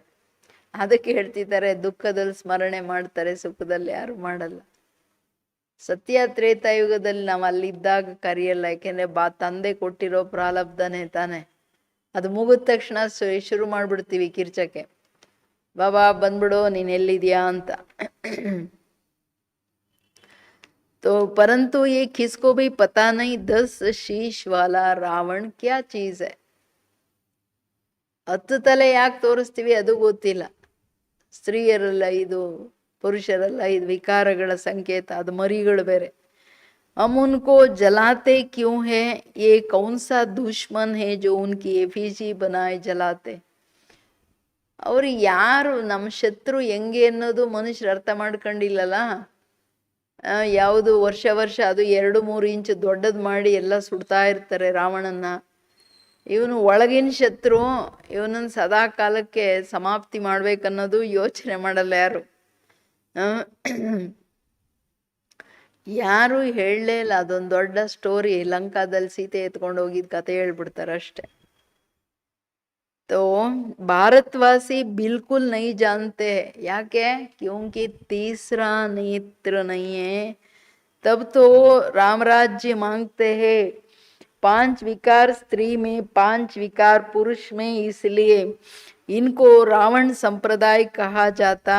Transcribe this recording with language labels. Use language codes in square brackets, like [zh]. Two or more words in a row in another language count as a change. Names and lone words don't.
[kn] ಅದಕ್ಕೆ ಹೇಳ್ತಿದ್ದಾರೆ ದುಃಖದಲ್ಲಿ ಸ್ಮರಣೆ ಮಾಡ್ತಾರೆ, ಸುಖದಲ್ಲಿ ಯಾರು ಮಾಡಲ್ಲ. ಸತ್ಯ ತ್ರೇತಾಯುಗದಲ್ಲಿ ನಾವು ಅಲ್ಲಿದ್ದಾಗ ಕರೆಯಲ್ಲ, ಯಾಕೆಂದ್ರೆ ತಂದೆ ಕೊಟ್ಟಿರೋ ಪ್ರಾರಬ್ಧನೇ ತಾನೆ. ಅದು ಮುಗಿದ ತಕ್ಷಣ ಶುರು ಮಾಡ್ಬಿಡ್ತೀವಿ ಕಿರ್ಚಕ್ಕೆ, ಬಾಬಾ ಬಂದ್ಬಿಡು ನೀನ್ ಎಲ್ಲಿದ್ಯಾ ಅಂತ. [hi] तो परंतु ये किसको भी पता नहीं 10 शीश वाला रावण क्या चीज है. [kn] 10 ತಲೆ ಯಾಕೆ ತೋರಿಸ್ತೀವಿ ಅದು ಗೊತ್ತಿಲ್ಲ. ಸ್ತ್ರೀಯರಲ್ಲ ಇದು, ಪುರುಷರಲ್ಲ ಇದು, ವಿಕಾರಗಳ ಸಂಕೇತ, ಅದು ಮರಿಗಳು ಬೇರೆ. [hi] हम उनको जलाते क्यों है, ये कौन सा दुश्मन है जो उनकी एफिजी बनाए जलाते. [kn] ಅವ್ರು ಯಾರು ನಮ್ಮ ಶತ್ರು ಹೆಂಗೆ ಅನ್ನೋದು ಮನುಷ್ಯರು ಅರ್ಥ ಮಾಡ್ಕೊಂಡಿಲ್ಲಲ್ಲ. ಯಾವುದು ವರ್ಷ ಅದು 2-3 ಇಂಚು ದೊಡ್ಡದು ಮಾಡಿ ಎಲ್ಲ ಸುಡ್ತಾ ಇರ್ತಾರೆ ರಾವಣನ್ನ. ಇವನು ಒಳಗಿನ ಶತ್ರು, ಇವನನ್ನು ಸದಾ ಕಾಲಕ್ಕೆ ಸಮಾಪ್ತಿ ಮಾಡ್ಬೇಕನ್ನೋದು ಯೋಚನೆ ಮಾಡಲ್ಲ ಯಾರು. ಯಾರು ಹೇಳಲೇ ಇಲ್ಲ. ಅದೊಂದು ದೊಡ್ಡ ಸ್ಟೋರಿ, ಲಂಕಾದಲ್ಲಿ ಸೀತೆ ಎತ್ಕೊಂಡು ಹೋಗಿದ್ ಕತೆ ಹೇಳ್ಬಿಡ್ತಾರೆ ಅಷ್ಟೆ. [hi] तो भारतवासी बिल्कुल नहीं जानते हैं. याके क्योंकि तीसरा नेत्र नहीं है. तब तो राम राज्य मांगते हैं. 5 विकार स्त्री में, 5 विकार पुरुष में, इसलिए इनको रावण संप्रदाय कहा जाता.